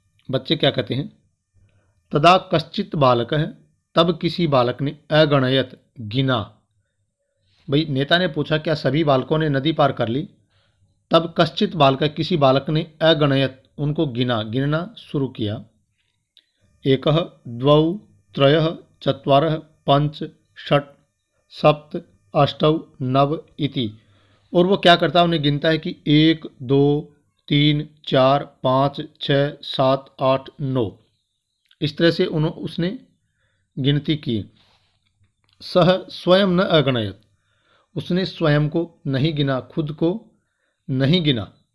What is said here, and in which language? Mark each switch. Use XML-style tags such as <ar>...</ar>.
<hi>बच्चे क्या कहते हैं?</hi> <sa>तदा कश्चित बालक</sa> <hi>है, तब किसी बालक ने,</hi> <sa>अगणयत,</sa> <hi>गिना। भाई नेता ने पूछा क्या सभी बालकों ने नदी पार कर ली? तब</hi> <sa>कश्चित बालक,</sa> <hi>किसी बालक ने,</hi> <sa>अगणयत,</sa> <hi>उनको गिना, गिनना शुरू किया।</hi> <sa>एकः द्वौ त्रयः चत्वारः पंच षट् सप्त अष्टौ नव इति।</sa> <hi>और वो क्या करता है? उन्हें गिनता है कि 1 2 3 4 5 6 7 8 9, इस तरह से उसने गिनती की।</hi> <sa>सह स्वयं न अगणयत,</sa> <hi>उसने स्वयं को नहीं गिना, खुद को नहीं गिना।</hi>